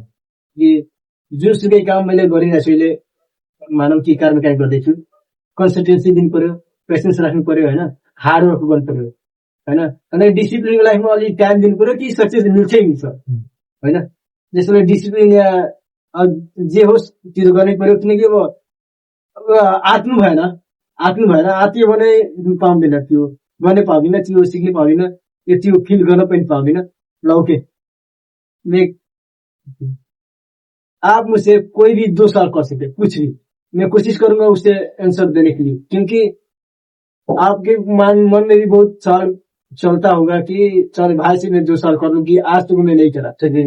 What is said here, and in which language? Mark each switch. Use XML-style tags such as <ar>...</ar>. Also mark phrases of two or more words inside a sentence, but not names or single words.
<ne>जुनसुकै काम मैले गरिरहेको छु अहिले, मानव कि कार मेकानिक गर्दैछु, कन्सिस्टेन्सी दिनु पर्यो, पेसेन्स राख्नु पर्यो होइन,</ne> <en>hard work</en> <ne>गर्नु पर्यो होइन, अनि डिसिप्लिनको लाइफमा अलिक टाइम दिनु पर्यो कि सक्सेस मिल्छै मिल्छ होइन। जसले डिसिप्लिन या जे होस् त्यो गर्नै पर्यो, किनकि अब आत्नु भएन आत्यो भने पाउँदैन, त्यो गर्नै पाउँदिन, त्यो सिक्नै पाउँदिन, त्यो फिल गर्न पनि पाउँदिन।</ne> <hi>ल ओके, आप मुझसे कोई भी 2 साल कर सकते, कुछ भी, मैं कोशिश करूंगा उससे आंसर देने के लिए, क्योंकि आपके मन में भी बहुत साल चलता होगा कि चल भाई से मैं 2 साल कर लूंगी, आज तक मैं नहीं करा।</hi>